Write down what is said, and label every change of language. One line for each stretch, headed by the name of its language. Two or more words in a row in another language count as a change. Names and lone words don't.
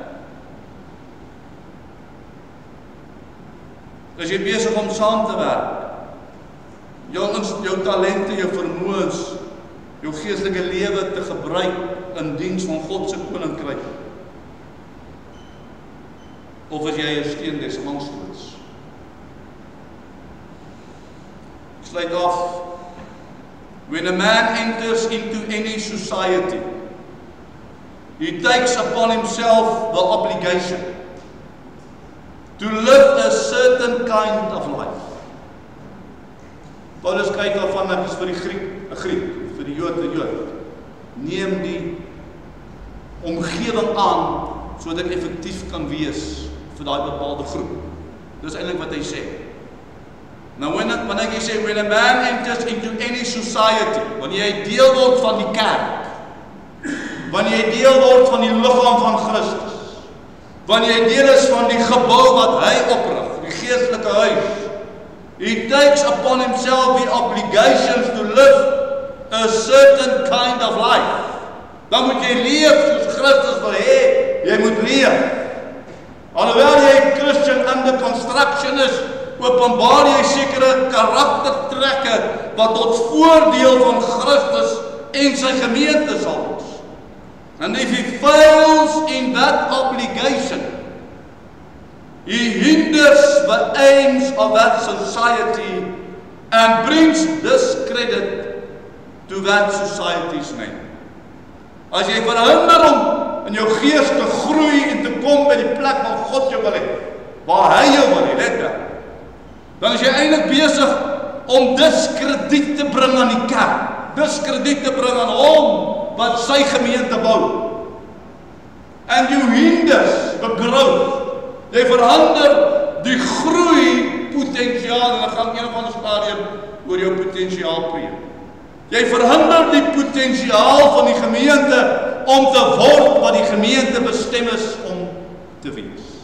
Afrikaans: As jy besig om saam te werk, jou talente, jou vermoëns, jou geestelike lewe te gebruik in diens van God se koninkryk, of as jy 'n steen des aanstoots. Sluit af.
English: When a man enters into any society, he takes upon himself the obligation to live a certain kind of life.
Afrikaans: Paulus kyk daarvan dat is vir die Griek 'n Griek, vir die Jood 'n Jood. Neem die omgewing aan sodat ek effektief kan wees vir daai bepaalde groep. Dis eintlik wat hy sê. Nou wanneer jy sê
English: when a man enters into any society,
Afrikaans: wanneer jy deel word van die kerk, wanneer jy deel word van die liggaam van Christus, wanneer jy deel is van die gebou wat hy oprig, die geestelike huis,
English: he takes upon himself the obligations to live a certain kind of life.
Afrikaans: Dan moet jy leef soos Christus wil hê, jy moet leef. Alhoewel jy
English: Christian under construction
Afrikaans: is, openbaar jy sekere karaktertrekke wat tot voordeel van Christus en sy gemeente sal wees.
English: And if he fails in that obligation, he hinders the aims of that society and brings discredit to that society's name.
Afrikaans: As jy verhinder om in jou gees te groei en te kom by die plek waar God jou wil hê, waar hy jou wil hê, let daar, dan is jy eintlik besig om diskrediet te bring aan die kerk, diskrediet te bring aan hom wat sy gemeente bou.
English: And you hinders the growth.
Afrikaans: Jy verhinder die groei potensiaal, en ek gaan een van die stadium oor jou potensiaal preek. Jy verhinder die potensiaal van die gemeente om te word wat die gemeente bestem is om te wees.